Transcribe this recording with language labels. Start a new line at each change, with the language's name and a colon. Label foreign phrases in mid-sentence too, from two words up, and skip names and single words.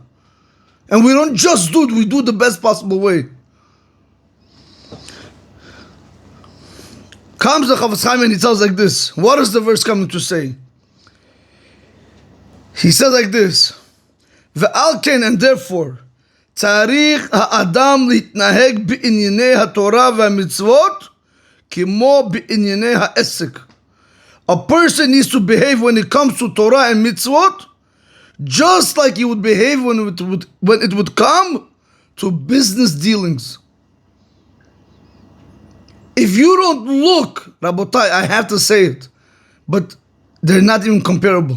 English: And we don't just do it, we do it the best possible way. Comes the Chofetz Chaim and he tells like this. What is the verse coming to say? He says like this,
Hebrew: ועל כן,
English: and therefore,
Hebrew: צריך האדם להתנהג בענייני התורה והמצוות כמו בענייני העסק.
English: A person needs to behave when it comes to Torah and mitzvot just like he would behave when it would come to business dealings. If you don't look, Rabotai, I have to say it, but they're not even comparable.